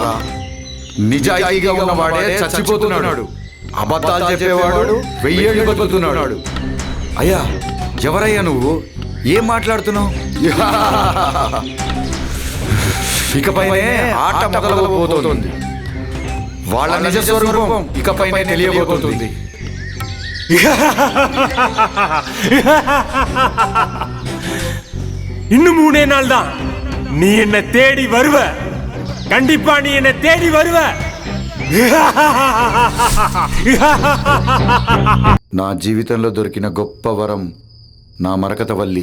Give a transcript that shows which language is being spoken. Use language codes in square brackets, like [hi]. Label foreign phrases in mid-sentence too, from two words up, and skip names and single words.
[te] నిజాయితీగా ఉన్నవాడే చచ్చిపోతున్నాడు, అబద్ధాలు చెప్పేవాడు 1000 ఏళ్ళు బతుకుతున్నాడు. అయ్యా ఎవరయ్యా నువ్వు? ఏం మాట్లాడుతున్నావు? ఇకపైనే ఆట మొదలవబోతోంది. వాళ్ళ నిజ స్వరూపం ఇకపైనే తెలియబోతోంది. [ta] இன்னும் 3 நாள் தான். நீ என்ன தேடி வருவ, கண்டிப்பா நீ என்ன தேடி வருவ. [te] నా జీవితంలో దొరికిన గొప్ప వరం నా మరకతవల్లి.